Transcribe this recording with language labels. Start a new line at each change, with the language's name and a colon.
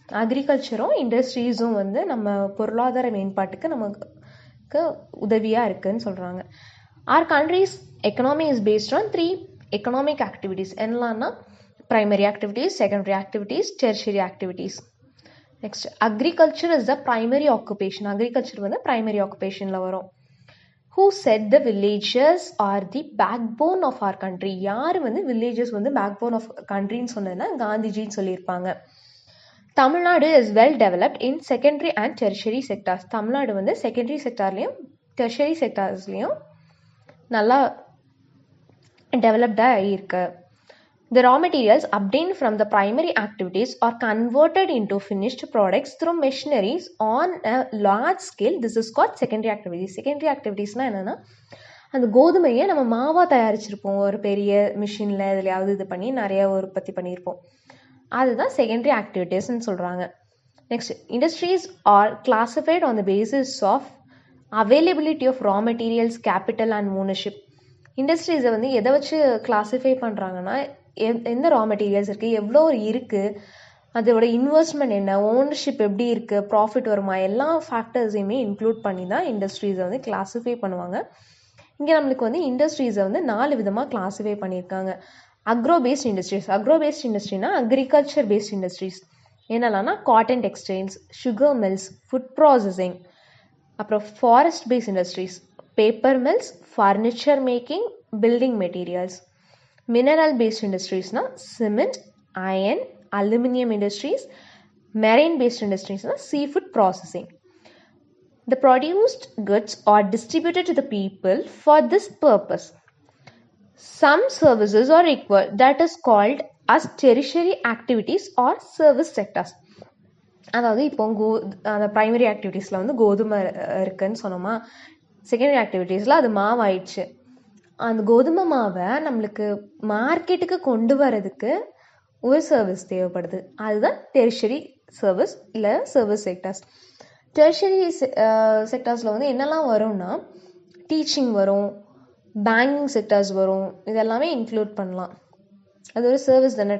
Tamil: அக்ரிகல்ச்சரும் இண்டஸ்ட்ரீஸும் நம்ம பொருளாதார மேம்பாட்டுக்கு நமக்கு உதவியாக இருக்குதுன்னு சொல்கிறாங்க.
English: Our country's economy is based on 3 economic activities.
Tamil: என்னலான்னா primary activities, secondary activities, tertiary activities.
English: Next, agriculture is the primary occupation.
Tamil: Agriculture primary ஆக்குபேஷனில் வரும்.
English: Who said the villages are the backbone of our country?
Tamil: யார்
English: villages backbone of country
Tamil: ன்னு சொன்னதுன்னா காந்திஜின்னு சொல்லியிருப்பாங்க.
English: Tamil Nadu is well developed in secondary and tertiary sectors.
Tamil: Tamil Nadu secondary செக்டார்லேயும் tertiary செக்டார்ஸ்லேயும் நல்லா டெவலப்டாக இருக்கு.
English: The raw materials obtained from the primary activities are converted into finished products through machineries on a large scale. This is called secondary activities.
Tamil: Secondary activitiesனால் என்னென்னா, அந்த கோதுமையை நம்ம மாவாக தயாரிச்சிருப்போம் ஒரு பெரிய மிஷினில், எதுலையாவது இது பண்ணி நிறைய உற்பத்தி பண்ணியிருப்போம். அதுதான் செகண்டரி ஆக்டிவிட்டீஸ்ன்னு சொல்கிறாங்க.
English: Next, industries are classified on the basis of availability of raw materials, capital and ownership.
Tamil: இண்டஸ்ட்ரீஸை எதை வச்சு கிளாஸிஃபை பண்ணுறாங்கன்னா, எந்த ரா மெட்டீரியல்ஸ் இருக்குது, எவ்வளோ இருக்குது, அதோட இன்வெஸ்ட்மெண்ட் என்ன, ஓனர்ஷிப் எப்படி இருக்குது, ப்ராஃபிட் வருமா, எல்லா ஃபேக்டர்ஸையுமே இன்க்ளூட் பண்ணி தான் இண்டஸ்ட்ரீஸை கிளாஸிஃபை பண்ணுவாங்க. இங்கே நம்மளுக்கு இண்டஸ்ட்ரீஸை 4 விதமாக கிளாஸிஃபை பண்ணியிருக்காங்க. Agro paste industries. Agro paste இண்டஸ்ட்ரினா agriculture paste industries. என்னெல்லாம்னா cotton textiles, sugar mills, food processing. அப்புறம் forest paste industries, paper mills, furniture making, building materials. Mineral paste இண்டஸ்ட்ரீஸ்னால் cement, iron, aluminium industries, marine paste இண்டஸ்ட்ரீஸ்னால் seafood processing.
English: The produced goods are distributed to the people for this purpose. Some services are required that is called as tertiary activities or service sectors.
Tamil: அதாவது இப்போ அந்த primary ஆக்டிவிட்டீஸில் வந்து கோதுமை இருக்குன்னு சொன்னோமா, secondary ஆக்டிவிட்டீஸில் அது மாவாயிடுச்சு. அந்த கோதுமை மாவை நம்மளுக்கு மார்க்கெட்டுக்கு கொண்டு வரதுக்கு ஒரு சர்வீஸ் தேவைப்படுது. அதுதான் டெரிஷரி சர்வீஸ் இல்லை சர்வீஸ் செக்டர்ஸ். டெரிஷரி செக்டர்ஸில் வந்து என்னெல்லாம் வரும்னா டீச்சிங் வரும், பேங்கிங் செக்டர்ஸ் வரும், இதெல்லாமே இன்க்ளூட் பண்ணலாம். அது ஒரு சர்வீஸ் தானே.